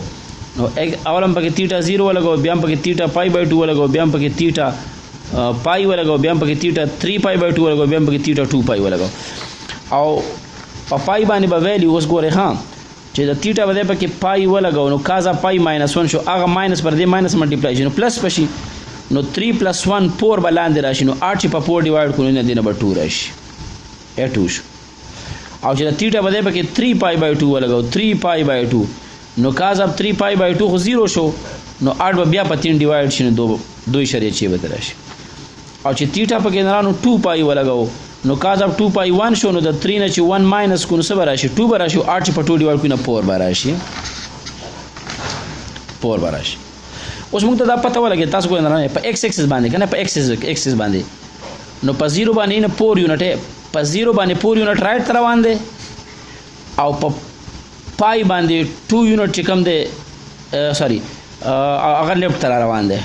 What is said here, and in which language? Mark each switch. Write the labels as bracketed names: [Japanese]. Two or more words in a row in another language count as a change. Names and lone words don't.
[Pashto] نو اولم پکې theta 0 ولګو بیا پکې theta π/2 ولګو بیا پکې theta π ولګو بیا پکې theta 3π/2 ولګو بیا پکې theta 2π ولګو او په پای باندې به ویلیو اوس ګوره ها چې د theta باندې پکې پای ولګو نو [English] cos π [Pashto] -1 شو هغه ماینس پر دې ماینس ملټیپلای شي نو پلس پشي نو 3 + 1 4 بلاندې راشي نو 8 په 4 ډیوایډ کړو نه دینه به 2 راشي 2 شو. او چې د theta باندې پکې 3π/2 ولګو 3π/2 نو [English] cos of 3π/2 [Pashto] خو 0 شو نو 8 به بیا په 3 ډیوایډ شي نو 2.6 به راشي. او چې theta پکې نه رانو 2π ولګو نو [English] cos of 2π [Pashto] 1 شو نو د 3 نه چې 1 ماینس کو نو څه براشي 2 براشي 8 په 2 ډیوایډ کړو نو 4 براشي 4 براشي. اوس موږ ته دا پته ولګي تاسو کو نه په [English] x axis [Pashto] باندې کنه په [English] x axis [Pashto] باندې نو په 0 باندې نه 4 یونټ په 0 باندې 4 یونټ رائټ تر روان دي او په پای باندې 2 یونټ چې کوم دي سوري هغه لیفټ تر روان دي.